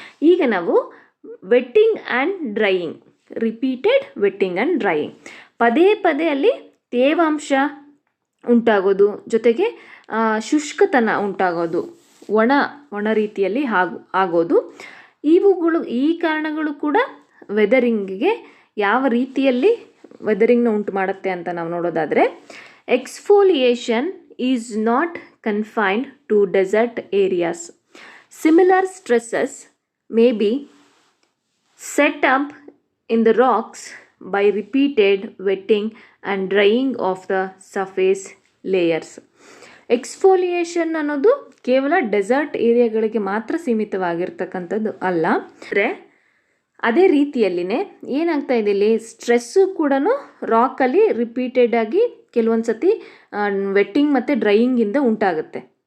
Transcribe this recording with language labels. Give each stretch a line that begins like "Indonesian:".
Kannada: ಈಗ ನಾವು wetting and drying, repeated wetting and drying, ಪದೇ ಪದೇ ಅಲ್ಲಿ ತೇವಾಂಶ ಉಂಟಾಗೋದು, ಜೊತೆಗೆ ಶುಷ್ಕತನ ಉಂಟಾಗೋದು, ಒಣ ರೀತಿಯಲ್ಲಿ ಆಗೋದು, ಈ ಕಾರಣಗಳು ಕೂಡ ವೆದರಿಂಗಿಗೆ ಯಾವ ರೀತಿಯಲ್ಲಿ ವೆದರಿಂಗ್ನ ಉಂಟು ಮಾಡುತ್ತೆ ಅಂತ ನಾವು ನೋಡೋದಾದರೆ,
English: Exfoliation is not confined to desert areas. Similar stresses may be set up in the rocks by repeated wetting and drying of the surface layers.
Kannada: ಎಕ್ಸ್ಫೋಲಿಯೇಷನ್ ಅನ್ನೋದು ಕೇವಲ ಡೆಸರ್ಟ್ ಏರಿಯಾಗಳಿಗೆ ಮಾತ್ರ ಸೀಮಿತವಾಗಿರ್ತಕ್ಕಂಥದ್ದು ಅಲ್ಲ. ಅಂದರೆ ಅದೇ ರೀತಿಯಲ್ಲಿನೇ ಏನಾಗ್ತಾ ಇದೆ, ಇಲ್ಲಿ ಸ್ಟ್ರೆಸ್ಸು ಕೂಡ ರಾಕಲ್ಲಿ ರಿಪೀಟೆಡ್ ಆಗಿ ಕೆಲವೊಂದು ಸತಿ ವೆಟ್ಟಿಂಗ್ ಮತ್ತು ಡ್ರೈಯಿಂಗಿಂದ ಉಂಟಾಗುತ್ತೆ.